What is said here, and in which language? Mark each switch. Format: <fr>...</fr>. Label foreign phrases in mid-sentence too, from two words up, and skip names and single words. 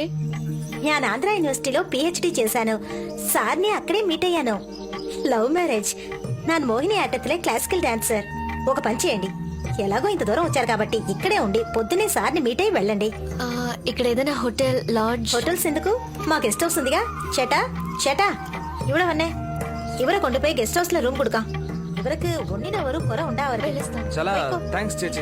<te>నేను ఆంధ్ర యూనివర్సిటీలో పిహెచ్డి చేశాను. సార్ని అక్కడే మీట్ అయ్యాను.</te> <en>love marriage.</en> <ml>ഞാൻ മോഹിനിയാട്ടത്തിലെ</ml> <en>classical dancer.</en> <te>ఒక పని చేయండి, ఎలాగో ఇంత దూరం వచ్చారు కాబట్టి ఇక్కడే ఉండి పొద్దునే సార్ని మీట్ అయ్యి వెళ్ళండి. ఇక్కడ ఏదైనా హోటల్, లాడ్జ్? హోటల్స్ ఎందుకు, మా</te> <en>guest house</en> <te>ఉందిగా.</te> <ml>ചേട്ടാ ചേട്ടാ ഇവിടെ വന്നേ. ഇവരെ കൊണ്ടുപോയി</ml> <en>guest house-ile</en> <ml>റൂം കൊടുക്കാം. ഇവർക്ക് ഒന്നിനും ഒരു കുറ ഉണ്ടാവരുത്.</ml> <te>చాలా థ్యాంక్స్ చేచి.</te>